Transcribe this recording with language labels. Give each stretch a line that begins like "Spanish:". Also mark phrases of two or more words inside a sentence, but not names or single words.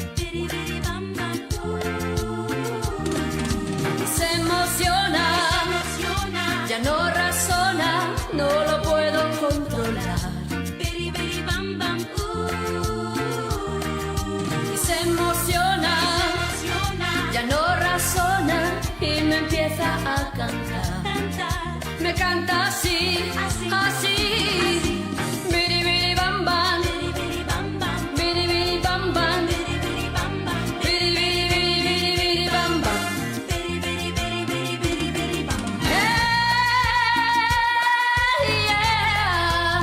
Spanish: Se emociona, ya no razona, no lo puedo controlar. Y se emociona, ya no razona y me empieza a cantar. Me canta así, así. Biri biri bam bam, biri biri bam bam, biri biri biri biri biri bam bam.
English: Hey, yeah.